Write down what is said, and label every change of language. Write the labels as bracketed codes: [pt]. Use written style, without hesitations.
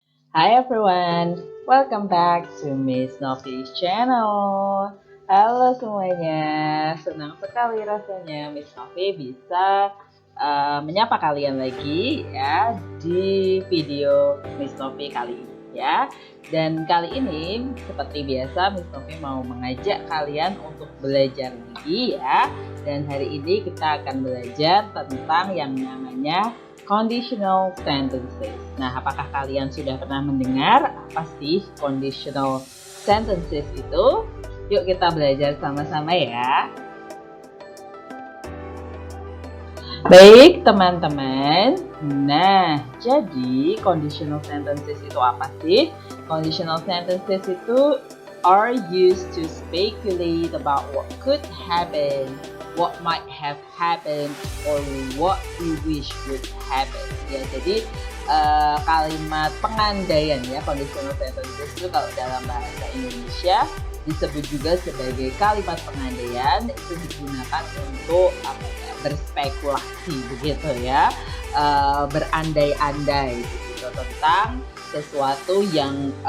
[en] Hi everyone, welcome back to Miss Novi's channel. [id] Halo semuanya, senang sekali rasanya Miss Novi bisa menyapa kalian lagi ya di video Miss Novi kali ini ya. Dan kali ini seperti biasa Miss Novi mau mengajak kalian untuk belajar lagi ya. Dan hari ini kita akan belajar tentang yang namanya conditional sentences. Nah, apakah kalian sudah pernah mendengar apa sih conditional sentences itu? Yuk kita belajar sama-sama ya. Baik teman-teman, nah jadi conditional sentences itu apa sih? [en] Conditional sentences itu are used to speculate about what could happen, what might have happened, or what we wish would happen. [id] Ya, jadi kalimat pengandaian ya, conditional sentences itu kalau dalam bahasa Indonesia disebut juga sebagai kalimat pengandaian, itu digunakan untuk apa ya, berspekulasi begitu ya, berandai-andai gitu tentang sesuatu yang